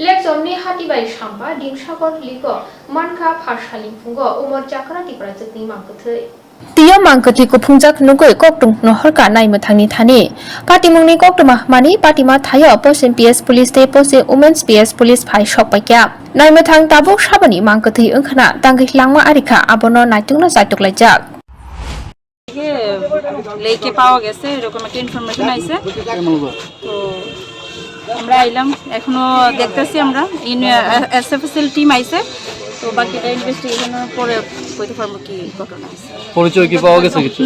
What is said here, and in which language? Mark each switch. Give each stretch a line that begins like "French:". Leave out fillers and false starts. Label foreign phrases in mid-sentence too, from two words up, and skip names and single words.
Kok Borok: somni hati bai sampa Dimsagar ligo manka pharsaling fungo umor jakra Tiprajwkni Mangkuthwi Tiya Mangkuthwi Kuphugjak nugui koktung nohorka naimthangni thani katimungni koktuma mani patima thaya posin
English: PS police
Kok Borok: te posin
English: women's PS police
Kok Borok: phai sokpaikya naimthang tabuk sabani Mangkuthwi ongkhana tanggi langma arikha abono naitungna jatuklaijak
Bangla: লেকে পাওয়া গেছে এরকম একটা ইনফরমেশন আইছে তো আমরা আইলাম এখনো দেখতেছি আমরা এসএফএসএল টিম আইছে তো বাকিটা ইনভেস্টিগেশনের পরে কইতে পারবো কি ঘটনা আছে পরিচয় কি পাওয়া গেছে কিছু